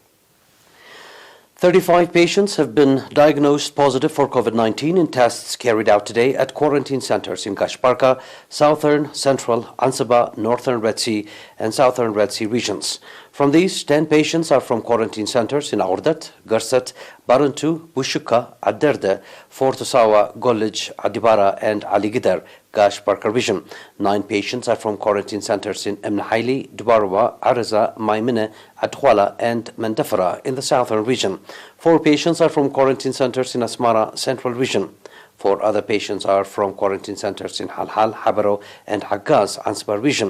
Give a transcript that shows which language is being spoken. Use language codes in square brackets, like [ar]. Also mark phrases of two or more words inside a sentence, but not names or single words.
[en] 35 patients have been diagnosed positive for COVID-19 in tests carried out today at quarantine centers in Gashparka, Southern, Central, Ansaba, Northern Red Sea, and Southern Red Sea regions. From these, 10 patients are from quarantine centers in Aurdat, Garsat, Baruntu, Bushuka, Aderde, Fort Osawa, Golij, Adibara, and Aligidar, Gashparka region. 9 patients are from quarantine centers in Emnahaili, Dubarwa, Araza, Maimine, Adhwala, and Mandafara in the southern region. 4 patients are from quarantine centers in Asmara, central region. 4 other patients are from quarantine centers in Halhal, Habaro, and Agaz, Ansbar region.